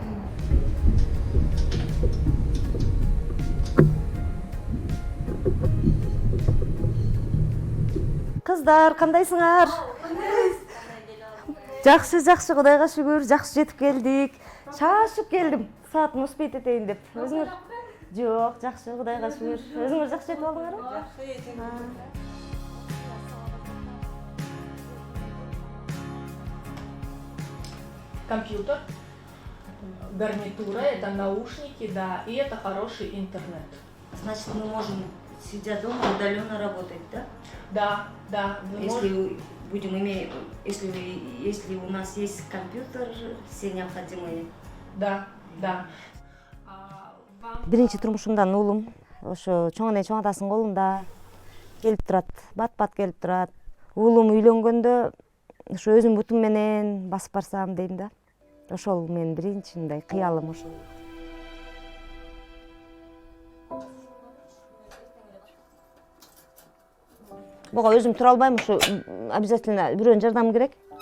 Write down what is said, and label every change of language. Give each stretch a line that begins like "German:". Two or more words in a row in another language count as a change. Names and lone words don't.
Kyrgyz: Кыздар, кандайсыңар? Жакшы, жакшы, Кудайга шүгүр, жакшы жетип келдик. Шашып келдим. Саатым успейт этейин деп. Өзүңөр? Жок, жакшы, Кудайга шүгүр. Өзүңөр жакшы жетип алдыңарбы? Жакшы.
Russian: Компьютер, гарнитура, это наушники, да, и это хороший интернет. Значит, мы можем, сидя дома, удаленно работать, да? Да, вы Если будем иметь, если у нас есть компьютер, все необходимые. Да.
Kyrgyz: Биринчи турмушумдан уулум, ошо чоң эне чоң атасынын колунда келип турат, бат келип турат. Уулум үйлөнгөндө ошо өзүм бутум менен басып барсам дейм да. Ошол менин биринчи мындай кыялым ошол. Буга өзүм тура албайм, ошо обязательно бирөөнүн жардамы керек.